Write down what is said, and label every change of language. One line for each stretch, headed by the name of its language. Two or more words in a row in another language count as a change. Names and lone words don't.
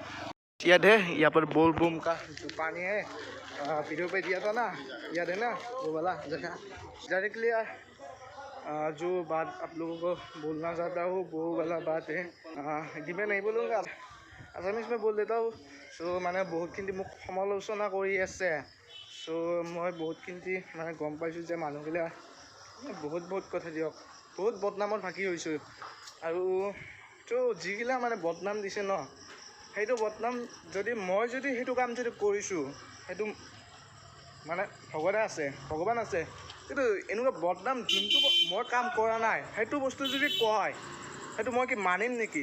Hindi: याद है यहाँ पर बोल बूम का जो पानी है, वीडियो पे दिया था ना, याद है ना वो वाला जगह। डायरेक्टली जो बात आप लोगों को बोलना चाहता हूँ वो वाला बात है। हिंदी में नहीं बोलूँगा, আছামিজ में बोल देता हूँ।
Assamese: सो মানে বহুতখিনি মোক সমালোচনা কৰি আছে। সো মই বহুতখিনি মানে গম পাইছোঁ যে মানুহবিলাক বহুত কথা দিয়ক, বহুত বদনামত ভাগি হৈছোঁ। আৰু তো যিগিলা মানে বদনাম দিছে ন, সেইটো বদনাম যদি মই সেইটো কাম যদি কৰিছোঁ, সেইটো মানে ভগৱান আছে, কিন্তু এনেকুৱা বদনাম যোনটো মই কাম কৰা নাই সেইটো বস্তু যদি কয়, সেইটো মই কি মানিম নেকি?